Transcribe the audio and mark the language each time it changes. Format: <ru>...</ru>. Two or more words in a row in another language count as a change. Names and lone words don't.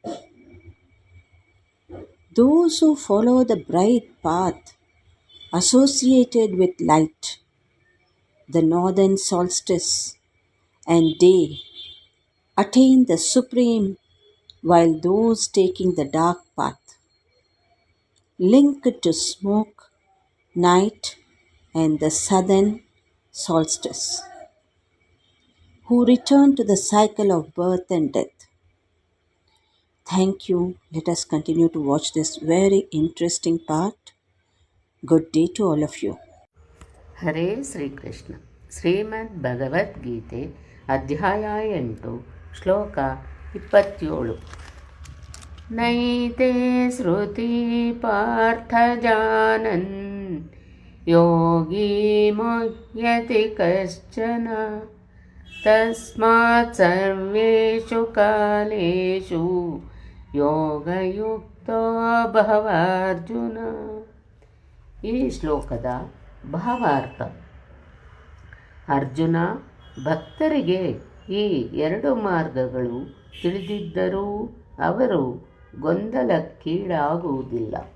<en>Those who follow the bright path associated with light, the northern solstice and day, attain the supreme while those taking the dark path, linked to smoke, night, and the southern solstice, who return to the cycle of birth and death. Thank you. Let us continue to watch this very interesting part. Good day to all of you.</en> <kn>ಹರೇ ಶ್ರೀಕೃಷ್ಣ. ಶ್ರೀಮದ್ ಭಗವದ್ಗೀತೆ ಅಧ್ಯಾಯ 8 ಶ್ಲೋಕ 27.</kn> <sa>ನೈತೆ ಶ್ರುತಿ ಪಾರ್ಥ ಜಾನನ್ ಯೋಗಿ ಮುಹ್ಯತಿ ಕಶ್ಚನ ತಸ್ಮಾತ್ ಸರ್ವೇಷು ಕಾಲೇಷು ಯೋಗಯುಕ್ತೋ ಭವ ಅರ್ಜುನ.</sa> <kn>ಈ ಶ್ಲೋಕದ ಭಾವಾರ್ಥ: ಅರ್ಜುನ, ಭಕ್ತರಿಗೆ ಈ 2 ಮಾರ್ಗಗಳು ತಿಳಿದಿದ್ದರೂ ಅವರು ಗೊಂದಲಕ್ಕೀಡಾಗುವುದಿಲ್ಲ.</kn>